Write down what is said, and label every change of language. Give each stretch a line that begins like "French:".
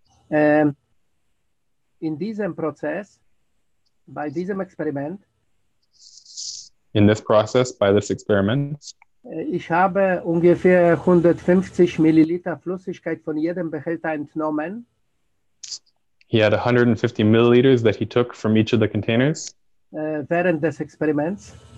German: in diesem Prozess, bei diesem Experiment,
English: in this process, by this experiment,
German: ich habe ungefähr 150 Milliliter Flüssigkeit von jedem Behälter entnommen.
English: he had 150 milliliters that he took from each of the containers
German: Während des Experiments.